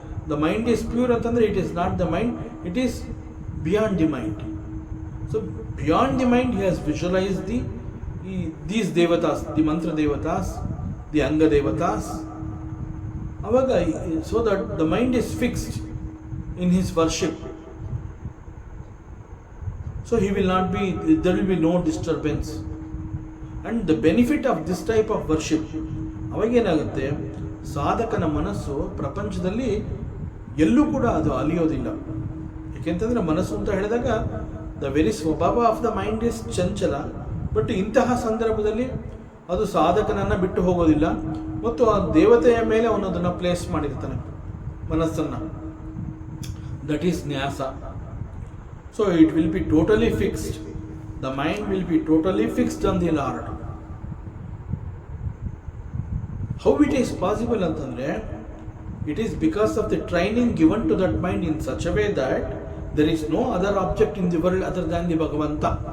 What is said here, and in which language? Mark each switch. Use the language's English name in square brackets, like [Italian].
[English] The mind is pure ಅಂತಂದರೆ it is not the mind, it is beyond the mind. So beyond the mind he has visualise these devatas, the mantra devatas, the anga devatas. ಅವಾಗ so that the mind is fixed in his worship. So he will not be, there will be no disturbance. And the benefit of this type of worship, [Kannada] ಅವಾಗೇನಾಗುತ್ತೆ, ಸಾಧಕನ ಮನಸ್ಸು ಪ್ರಪಂಚದಲ್ಲಿ ಎಲ್ಲೂ ಕೂಡ ಅದು ಅಲಿಯೋದಿಲ್ಲ. ಏಕೆಂತಂದರೆ ಮನಸ್ಸು ಅಂತ ಹೇಳಿದಾಗ [English] The very swabhava of the mind is chanchala. [Kannada] ಬಟ್ ಇಂತಹ ಸಂದರ್ಭದಲ್ಲಿ ಅದು ಸಾಧಕನನ್ನು ಬಿಟ್ಟು ಹೋಗೋದಿಲ್ಲ ಮತ್ತು ಆ ದೇವತೆಯ ಮೇಲೆ ಅವನು ಅದನ್ನು ಪ್ಲೇಸ್ ಮಾಡಿರ್ತಾನೆ ಮನಸ್ಸನ್ನು. [English] That is nyasa. So it will be totally fixed. The mind will be totally fixed on the Lord. How it is possible ಅಂತಂದ್ರೆ, it is because of the training given to that mind in such a way that there is no other object in the world other than the Bhagavanta.